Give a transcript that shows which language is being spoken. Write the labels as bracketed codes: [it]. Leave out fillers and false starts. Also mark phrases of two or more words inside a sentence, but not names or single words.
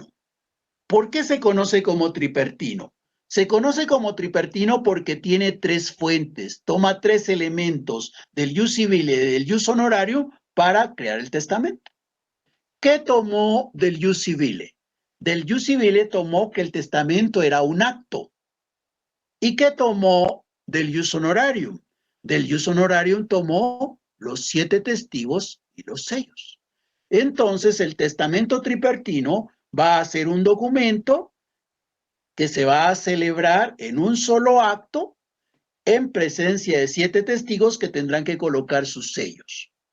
[es] ¿Por qué se conoce como tripertino? Se conoce como tripertino porque tiene 3 fuentes, toma 3 elementos del [la] ius civile [es] y del [la] ius honorarium [es] para crear el testamento. ¿Qué tomó del [la] ius civile? [es] Del [la] ius civile [es] tomó que el testamento era un acto. ¿Y qué tomó del [la] ius honorarium? [es] Del [la] ius honorarium [es] tomó los 7 testigos y los sellos. Entonces, el testamento tripertino va a ser un documento que se va a celebrar en un solo acto en presencia de 7 testigos que tendrán que colocar sus sellos.